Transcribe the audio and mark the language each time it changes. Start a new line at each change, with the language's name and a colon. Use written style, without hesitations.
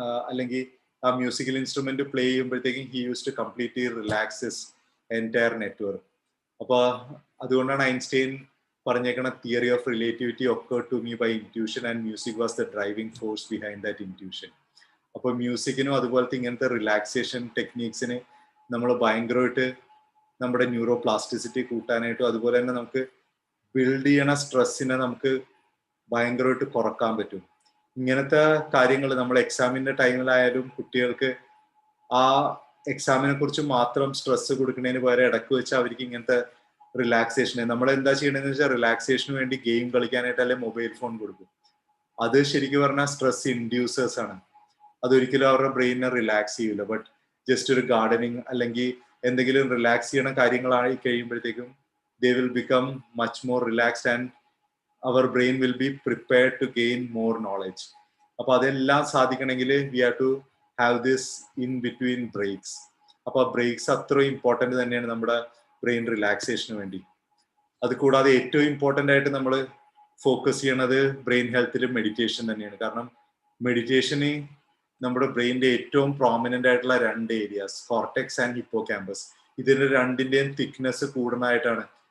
Malayalam: അല്ലെങ്കിൽ ആ musical instrument play ചെയ്യുമ്പോഴത്തേക്കും
English: he used to completely relax his entire network.
Malayalam: അപ്പൊ അതുകൊണ്ടാണ് Einstein പറഞ്ഞേക്കണ
English: Theory of relativity occurred to me by intuition and music was the driving force behind that intuition.
Malayalam: അപ്പൊ മ്യൂസിക്കിനും അതുപോലത്തെ ഇങ്ങനത്തെ relaxation ടെക്നീക്സിന് നമ്മൾ ഭയങ്കരമായിട്ട് നമ്മുടെ ന്യൂറോ പ്ലാസ്റ്റിസിറ്റി കൂട്ടാനായിട്ടും അതുപോലെ തന്നെ നമുക്ക് ബിൽഡ് ചെയ്യണ സ്ട്രെസ്സിനെ നമുക്ക് ഭയങ്കരമായിട്ട് കുറക്കാൻ പറ്റും. ഇങ്ങനത്തെ കാര്യങ്ങൾ നമ്മൾ എക്സാമിന്റെ ടൈമിലായാലും കുട്ടികൾക്ക് ആ എക്സാമിനെ കുറിച്ച് മാത്രം സ്ട്രെസ് കൊടുക്കുന്നതിന് പകരം ഇടയ്ക്ക് വെച്ച് അവർക്ക് ഇങ്ങനത്തെ റിലാക്സേഷന് നമ്മൾ എന്താ ചെയ്യണമെന്ന് വെച്ചാൽ റിലാക്സേഷന് വേണ്ടി ഗെയിം കളിക്കാനായിട്ട് അല്ലെങ്കിൽ മൊബൈൽ ഫോൺ കൊടുക്കും. അത് ശരിക്കും പറഞ്ഞാൽ സ്ട്രെസ് ഇൻഡ്യൂസേഴ്സ് ആണ്. അതൊരിക്കലും അവരുടെ ബ്രെയിനിനെ റിലാക്സ് ചെയ്യില്ല. ബട്ട് ജസ്റ്റ് ഒരു ഗാർഡനിങ് അല്ലെങ്കിൽ എന്തെങ്കിലും റിലാക്സ് ചെയ്യണ കാര്യങ്ങളായി കഴിയുമ്പോഴത്തേക്കും
English: they will become much more relaxed and our brain will be prepared to gain more knowledge.
Malayalam: അപ്പോൾ അതെല്ലാം സാധിക്കണമെങ്കിൽ
English: we have to have this in between breaks.
Malayalam: അപ്പോൾ ബ്രേക്സ് അത്രയും ഇമ്പോർട്ടൻ്റ് തന്നെയാണ് നമ്മുടെ ബ്രെയിൻ റിലാക്സേഷന് വേണ്ടി. അത് കൂടാതെ ഏറ്റവും ഇമ്പോർട്ടൻ്റ് ആയിട്ട് നമ്മൾ ഫോക്കസ് ചെയ്യണത് ബ്രെയിൻ ഹെൽത്തിൽ മെഡിറ്റേഷൻ തന്നെയാണ്. കാരണം മെഡിറ്റേഷന് നമ്മുടെ ബ്രെയിനിന്റെ ഏറ്റവും പ്രോമിനന്റ് ആയിട്ടുള്ള 2 ഏരിയാസ്, കോർട്ടെക്സ് ആൻഡ് ഹിപ്പോക്യാമ്പസ്, ഇതിന്റെ രണ്ടിന്റെയും തിക്നെസ് കൂടുന്നതായിട്ടാണ്.